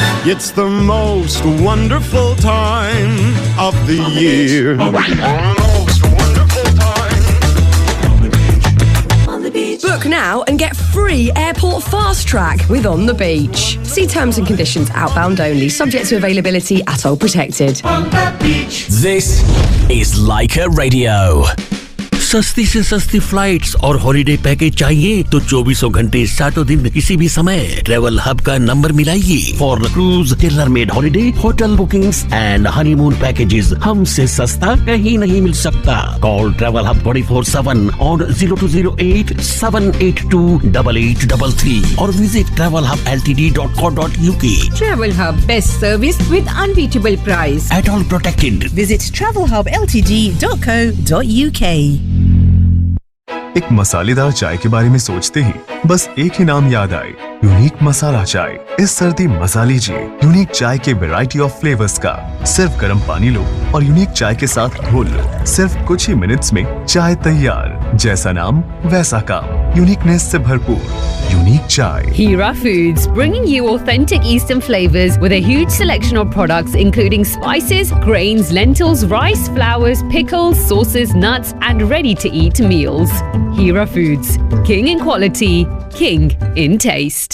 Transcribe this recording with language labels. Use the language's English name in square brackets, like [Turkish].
[English] It's the most wonderful time of the year. Most wonderful time on the beach. On the beach. now and get free airport fast track with On the Beach. See terms and conditions outbound only, subject to availability at all protected. On the beach. This is Leica Radio. [Hindi] सस्ती से सस्ती flights और holiday package चाहिए तो 24 घंटे 7 दिन किसी भी समय ट्रैवल हब का number मिलाइए [English] for cruise tailor made holiday hotel bookings and honeymoon packages [Hindi] हमसे सस्ता कहीं नहीं मिल सकता [English] Call travel hub 24/7 on 0208-782-8833 or visit travelhubltd.co.uk. Travel Hub, best service with unbeatable price. At all protected. Visit travelhubltd.co.uk. [Hindi] एक मसालेदार चाय के बारे में सोचते ही बस एक ही नाम याद आए, यूनिक मसाला चाय। इस सर्दी मजा लीजिए यूनिक चाय के वैरायटी ऑफ फ्लेवर्स का। सिर्फ गर्म पानी लो और यूनिक चाय के साथ घोल लो। सिर्फ कुछ ही मिनट्स में चाय तैयार। जैसा नाम वैसा काम, यूनिकनेस से भरपूर यूनिक चाय। [English] Hira Foods, bringing you authentic Eastern flavors with a huge selection of products including spices, grains, lentils, rice, flours, pickles, sauces, nuts and ready-to-eat meals. Hira Foods, king in quality, king in taste.